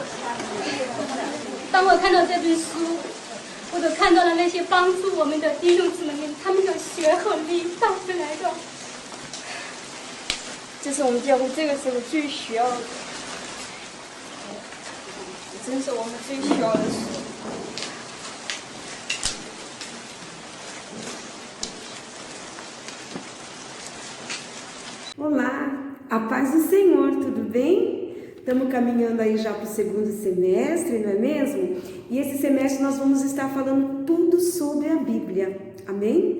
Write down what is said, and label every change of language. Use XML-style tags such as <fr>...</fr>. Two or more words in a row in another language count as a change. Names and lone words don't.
<zh>当我看到这本书，或者看到了那些帮助我们的弟兄姊妹们，他们的血和力带出来的，这是我们教会这个时候最需要的，真是我们最需要的事。</zh> <pt>Olá, a paz do Senhor, tudo bem? Estamos caminhando aí já para o segundo semestre, não é mesmo? E esse semestre nós vamos estar falando tudo sobre a Bíblia, amém?</pt>